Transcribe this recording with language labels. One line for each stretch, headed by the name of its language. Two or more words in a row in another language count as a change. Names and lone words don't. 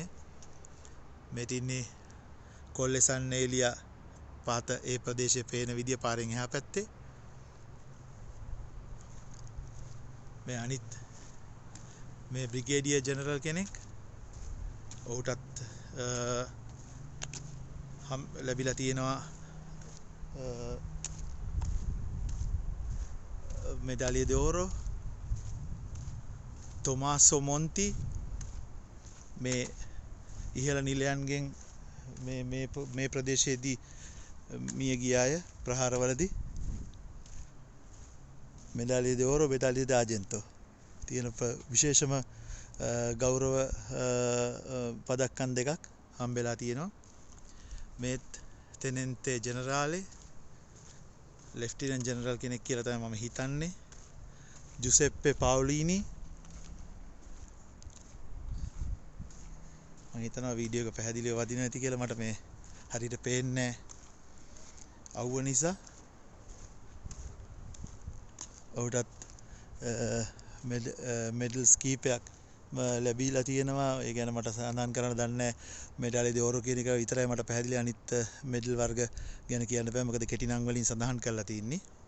Sinhala: මේ තින්නේ කොල්ලෙසන් ඒලියා පාත ඒ ප්‍රදේශයේ පේන විදිය පාරෙන් එහා පැත්තේ. මේ අනිත් මේ බ්‍රිගේඩියර් ජෙනරල් කෙනෙක් ඔහුටත් ලැබිලා තියෙනවා
Italian: medaglia d'oro.
Sinhala: Tommaso Monti මේ ඉහළ නිලයන්ගෙන් මේ ප්‍රදේශයේදී මිය ගිය අය ප්‍රහාරවලදී
Italian: medaglia d'oro medaglia d'argento
Sinhala: තියෙන විශේෂම ගෞරව පදක්කම් දෙකක් හම්බෙලා තියෙනවා. මේත්
Italian: tenente generale
Sinhala: ලෙෆ්ටිනන්ට් ජෙනරල් කෙනෙක් කියලා තමයි මම හිතන්නේ. ජුසෙප්පේ පාවුලීනි මම හිතනවා වීඩියෝ එක පැහැදිලිව වදිනවා ඇති කියලා. මට මේ හරියට පේන්නේ අවුව නිසා. ඔහුටත් මෙඩල්ස් කීපයක් ලැබිලා තියෙනවා. ඒ ගැන මට සඳහන් කරන්න දන්නේ
Italian: medaglia d'oro
Sinhala: කියන එක විතරයි මට පැහැදිලි. අනිත් මෙඩල් වර්ග ගැන කියන්න බෑ මොකද කෙටි නම් වලින් සඳහන් කරලා තියෙන්නේ.